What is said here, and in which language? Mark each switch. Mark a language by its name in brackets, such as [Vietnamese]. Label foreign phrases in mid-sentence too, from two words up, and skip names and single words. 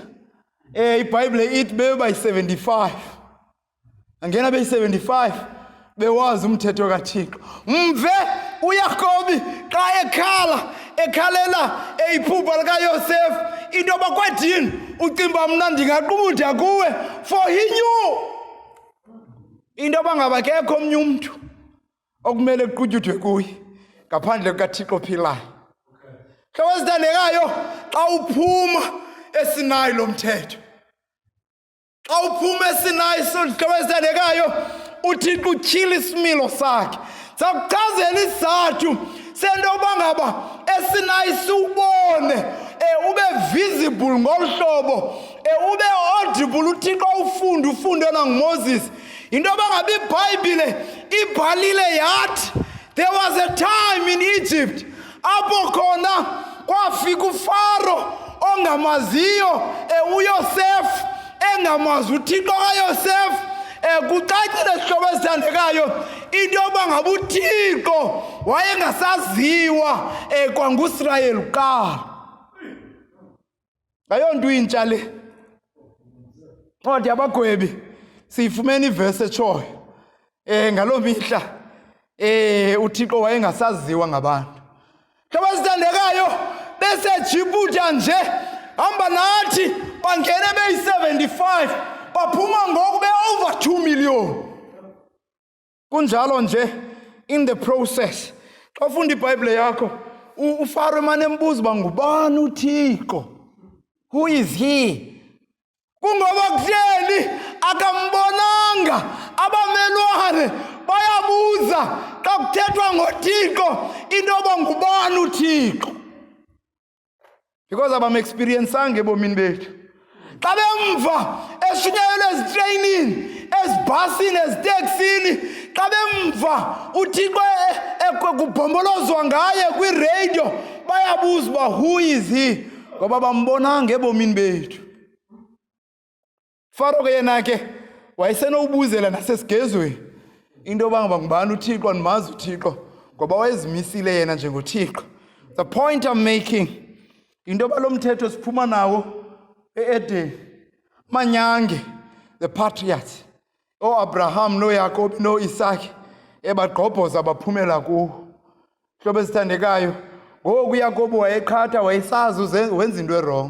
[Xhosa] iBhayibhile ithi beba 75. Angena beyi-75 bewazi umthetho kaThixo. Mve uYakobi xa ekhalela iphupha likaYosefu into bakwathini ucimba mna ndingaqubutha kuwe, [English] for he knew [Xhosa] into bangabakekho omnye umntu okumele kuqutyuthwe kuye ngaphandle kukaThixo ophilayo. Hlobo ezithandekayo, xa uphuma eSinayi lo mthetho, xa uphuma eSinayi hlobo ezithandekayo, uThixo utyhila isimilo sakhe. Sakuchazela isizathu sento yoba ngaba eSinayi siwubone ube visible ngolu hlobo, ube audible, uThixo ufunde nanguMoses. Into yoba ngaba iBhayibhile ibhalile yathi [English] there was a time in Egypt [Xhosa] apho khona kwafika uFaro ongamaziyo uYosefu engamazi uThixo kaYosefu. Kucacile hlobo ezithandekayo into yoba ngaba uThixo wayengasaziwa kwanguIsrayeli kuqala. Ayonto intsha le. Kodwa abagwebi siyifumene ivesi etshoyo ngaloo mihla uThixo wayengasaziwa ngabantu. Hlobo ezithandekayo beseJiputha nje hamba nathi bangene beyi-75 baphuma ngoku be-over 2 million. Kunjalo nje [English] in the process [Xhosa] xa ufunda iBhayibhile yakho uFaro emane embuza uba ngubani uThixo, [English] who is he? [Xhosa] Kungoba kuhleli akambonanga, abamelwane bayabuza xa kuthethwa ngoThixo into yoba ngubani uThixo, because abamexperiensanga ebomini bethu. Xa bemva eshunyayelwe ezitreyinini, ezibhasini, eziteksini, xa bemva uThixo kubhombolozwa ngaye kwiradio, bayabuza uba [English] who is he, [Xhosa] ngoba bambonanga ebomini bethu. Faro ke yena ke wayesenobuzela nasesigezweni into yoba ngaba ngubani uThixo, andimazi uThixo ngoba wayezimisile yena njengoThixo. [English] The point I'm making [Xhosa] into yoba lo mthetho siphuma nawo eEdeni, manyange [English] the patriarchs [Xhosa] Abraham noYakobi noIsaki ebagqobhoza baphumela kuwo. Hlobo ezithandekayo, ngoku uYakobi wayeqhatha, wayesazi wenza into erong.